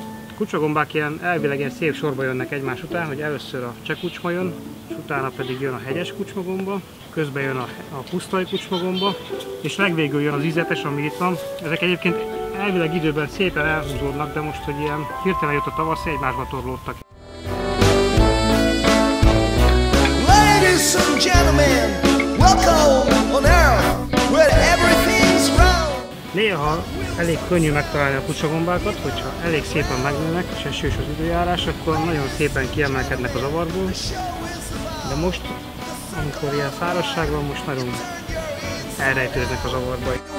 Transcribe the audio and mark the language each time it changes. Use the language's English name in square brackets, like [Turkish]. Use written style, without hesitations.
[Hungarian] A kucsagombák ilyen elvileg ilyen szép sorba jönnek egymás után, hogy először a cseh kucsma jön, és utána pedig jön a hegyes kucsmagomba, közben jön a pusztai kucsmagomba, és legvégül jön az ízetes, ami itt van. Ezek egyébként elvileg időben szépen elhúzódnak, de most, hogy ilyen hirtelen jött a tavasz, egymásba torlódtak. [English] Ladies and gentlemen, welcome on Earth, where everything's round. [Hungarian] Néha elég könnyű megtalálni a kucsagombákat, hogyha elég szépen megnőnek, és esős az időjárás, akkor nagyon szépen kiemelkednek az avarból. De most, amikor ilyen szárazság van, most nagyon elrejtőznek az avarba.